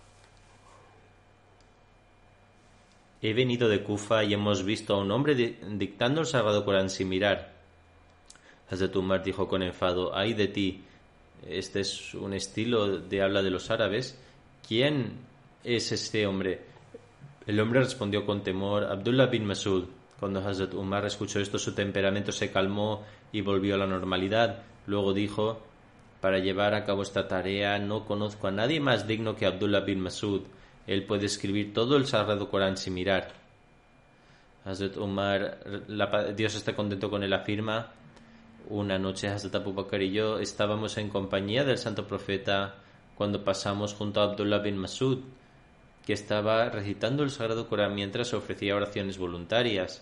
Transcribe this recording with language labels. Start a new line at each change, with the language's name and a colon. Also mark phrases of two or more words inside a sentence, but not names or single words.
Spanish: He venido de Kufa y hemos visto a un hombre dictando el sagrado Corán sin mirar. Hazrat Umar dijo con enfado: ay de ti, este es un estilo de habla de los árabes. ¿Quién es este hombre? El hombre respondió con temor: Abdullah bin Masud. Cuando Hazrat Umar escuchó esto, su temperamento se calmó y volvió a la normalidad. Luego dijo: para llevar a cabo esta tarea no conozco a nadie más digno que Abdullah bin Masud. Él puede escribir todo el sagrado Corán sin mirar. Hazrat Umar, Dios está contento con él, afirma: una noche Hazrat Abu Bakr y yo estábamos en compañía del santo profeta cuando pasamos junto a Abdullah bin Masud, que estaba recitando el sagrado Corán mientras ofrecía oraciones voluntarias.